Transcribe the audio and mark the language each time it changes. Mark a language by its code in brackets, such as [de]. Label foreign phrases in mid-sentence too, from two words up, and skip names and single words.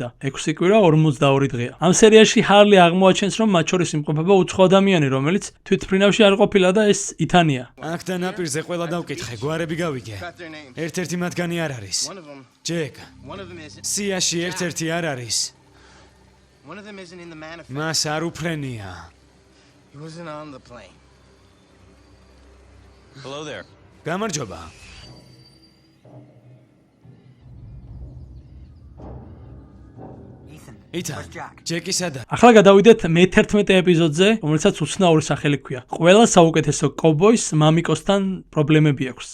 [ka] 6 კვირა 42 დღეა. ამ სერიაში ჰარლი აღმოაჩენს, რომ მათ შორის იმყოფება უცხო ადამიანი, რომელიც თვითმფრინავში არ ყოფილა და ეს ითანია. აქ და ნაპირზე ყველა დავკითხე, გვარები გავიგე. ერთ-ერთი მათგანი არ არის. ჯეკ, სიაში ერთ-ერთი არ არის. [en] One of them isn't in the manifest. [ka] მას არ უფრენია. [en] He wasn't on the plane. Hello there. [ka] გამარჯობა. იტან, ჯეკი სადა? ახლა გადავიდეთ მე-11 ეპიზოდზე, რომელსაც უცნაური სახელი ჰქვია. ყველა საუკეთესო კოვბოის მამიკოსთან პრობლემები აქვს.